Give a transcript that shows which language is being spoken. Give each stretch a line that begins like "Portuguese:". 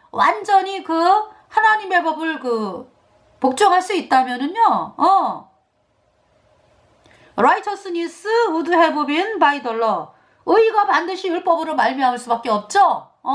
Korean: 완전히 그 하나님의 법을 복종할 수 있다면은요.
English: righteousness would have been by the law.
Korean: 의가 반드시 율법으로 말미암을 수밖에 없죠.